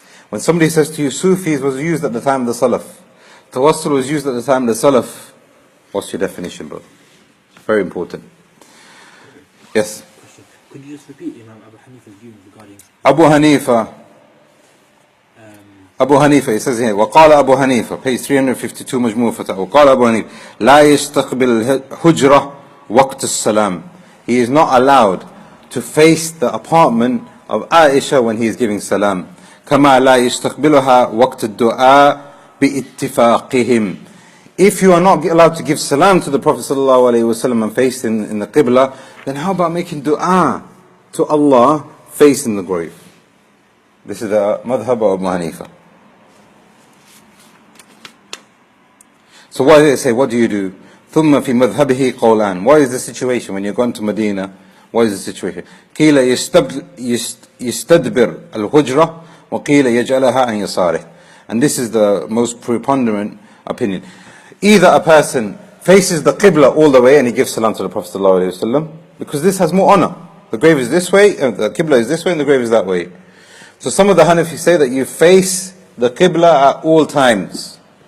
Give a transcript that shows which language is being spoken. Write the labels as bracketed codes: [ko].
[en] When somebody says to you, Sufis was used at the time of the Salaf, tawassul was used at the time of the Salaf, what's your definition, bro? Very important. Yes? Question. Could you just repeat Imam Abu Hanifa's view regarding Abu Hanifa, it says here, [ar] وقال أبو حنيفة, [en] page 352, Majmu Fatawa. [ar] وقال أبو حنيفة, لا يستقبل الحجرة وقت السلام. [en] He is not allowed to face the apartment of Aisha when he is giving salam. [ar] كما لا يستقبلها وقت الدعاء باتفاقهم. [en] If you are not allowed to give salam to the Prophet ﷺ and face in the Qibla, then how about making dua to Allah facing the grave? This is the madhab of Abu Hanifa. So what did they say? What do you do? [ar] ثم في مذهبه قولان. [en] What is the situation when you're going to Medina? What is the situation? [ar] قيل يستدبر الهجرة وقيل يجعلها عن يساره. [en] And this is the most preponderant opinion. Either a person faces the Qibla all the way and he gives salam to the Prophet ﷺ, because this has more honor. The grave is this way, the Qibla is this way, and the grave is that way. So some of the Hanafis say that you face the Qibla at all times.